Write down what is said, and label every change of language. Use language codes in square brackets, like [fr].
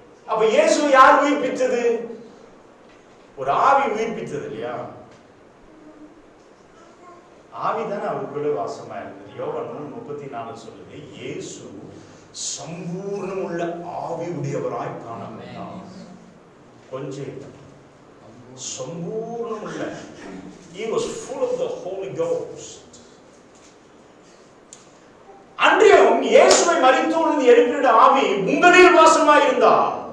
[ta] அப்ப இயேசுவை யார் உயிர்ப்பித்தது? ஒரு ஆவி உயிர்ப்பித்தது இல்லையா? ஆவிதான் அவருக்குள்ள வாசமா இருக்குது. யோவான் 3:34 சொல்லுது, இயேசு சம்பூர்ணம் உள்ள ஆவி உடையவராய் காணப்பட்டார். கொஞ்சம் சம்பூர்ணம் உள்ள, [en] he was full of the Holy Ghost. [ta] அன்றியும் இயேசுவை மரித்தோரிலிருந்து எழுப்பின ஆவி உங்களில் வாசமாய் இருந்தார்.